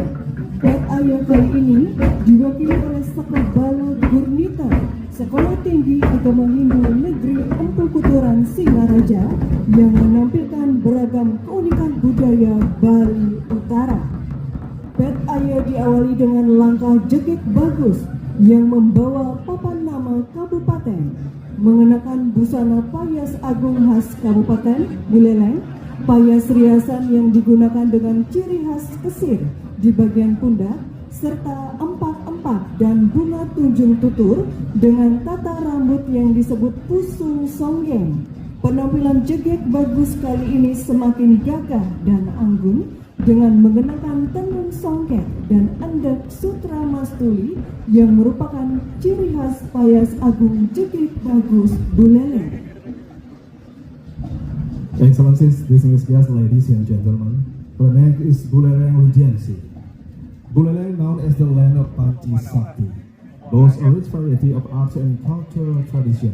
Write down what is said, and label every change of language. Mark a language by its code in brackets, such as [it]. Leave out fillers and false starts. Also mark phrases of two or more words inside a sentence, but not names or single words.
[id] Pet Ayo kali ini diwakili oleh Sakabalo Gurnita, Sekolah Tinggi Agama Hindu Negeri Empu Kuturan Singaraja, yang menampilkan beragam keunikan budaya Bali Utara. Pet Ayo diawali dengan langkah Jegek Bagus yang membawa papan nama kabupaten, mengenakan busana payas agung khas Kabupaten Buleleng, payas riasan yang digunakan dengan ciri khas kesir di bagian pundak, serta empak-empak dan bunga tunjung tutur dengan tata rambut yang disebut pusung songgeng. Penampilan Jegek Bagus kali ini semakin gagah dan anggun dengan mengenakan tenun songket dan endek sutra mastuli yang merupakan ciri khas payas agung Jegek Bagus Buleleng. [en] Excellencies, distinguished guests, ladies and gentlemen, the next is Buleleng Regency. Buleleng, known as the land of Panji Sakti, boasts a rich variety of arts and cultural tradition.